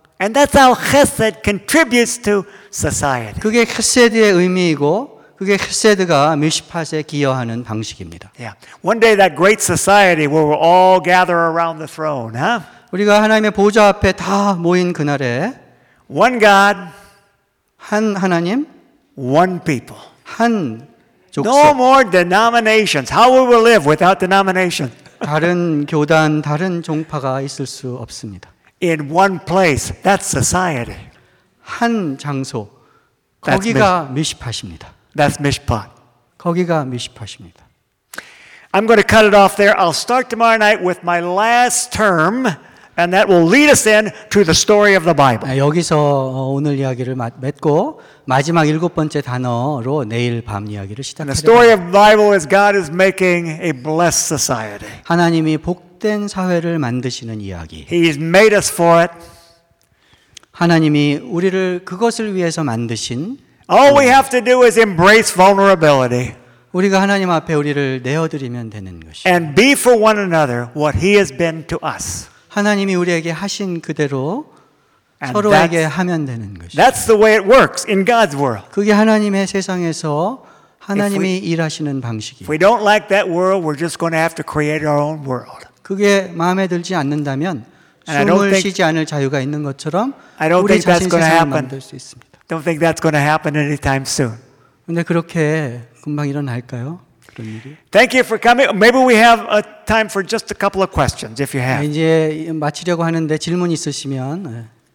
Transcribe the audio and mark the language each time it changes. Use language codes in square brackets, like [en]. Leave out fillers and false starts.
[en] And that's how chesed contributes to society. [ko] 그게 chesed의 의미이고 그게 chesed가 미시팟에 기여하는 방식입니다. [en] Yeah. One day that great society where we'll all gather around the throne, huh? [ko] 우리가 하나님의 보좌 앞에 다 모인 그날에 [en] One God, [ko] 한 하나님, [en] one people, [ko] 한 족속. [en] No more denominations. How will we live without denominations? [ko] 다른 교단, 다른 종파가 있을 수 없습니다. [en] In one place, that's society. [ko] 한 장소, 거기가 미시팟입니다. [en] That's Mishpat. [ko] 거기가 미시팟입니다. [en] I'm going to cut it off there. I'll start tomorrow night with my last term. And that will lead us in to the story of the Bible. [ko] 여기서 오늘 이야기를 맺고 마지막 일곱 번째 단어로 내일 밤 이야기를 시작합니다. [en] The story of the Bible is God is making a blessed society. [ko] 하나님이 복된 사회를 만드시는 이야기. [en] He's made us for it. [ko] 하나님이 우리를 그것을 위해서 만드신. [en] All we have to do is embrace vulnerability. [ko] 우리가 하나님 앞에 우리를 내어드리면 되는 것이. [en] And be for one another what He has been to us. [ko] 하나님이 우리에게 하신 그대로 서로에게 하면 되는 것이. [en] That's the way it works in God's world. [ko] 그게 하나님의 세상에서 하나님이 일하시는 방식이. [en] If we don't like that world, we're just going to have to create our own world. [ko] 그게 마음에 들지 않는다면 숨을 쉬지 않을 자유가 있는 것처럼 우리 자신 세상을 만들 수 있습니다. [en] Don't think that's going to happen anytime soon. [ko] 근데 그렇게 금방 일어날까요? 그런 일이. [en] Thank you for coming. Maybe we have a time for just a couple of questions if you have. [ko] 이제 마치려고 하는데 질문 있으시면